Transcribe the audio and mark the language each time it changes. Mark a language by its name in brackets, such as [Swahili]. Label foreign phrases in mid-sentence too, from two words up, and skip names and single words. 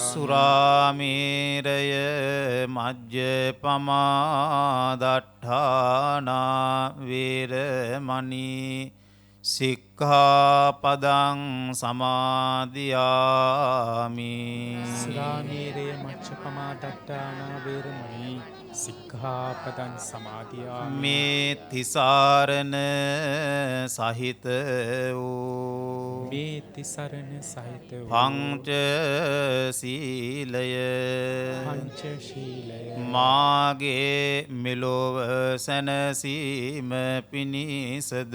[Pali] සුරාමේරය මජ්ජපමාදට්ඨානා වේරමණී සික්ඛාපදං සමාදියාමි සුරාමේරය මච්ඡපමා දට්ඨානා වේරමණී සික්ඛාපදං සමාදියාමි [Sinhala] මේ තිසරණ සහිත වූ මේ තිසරණ සහිත වූ පංච සීලය පංචශීලය මාගේ මෙලොව සැනසීම පිණිසද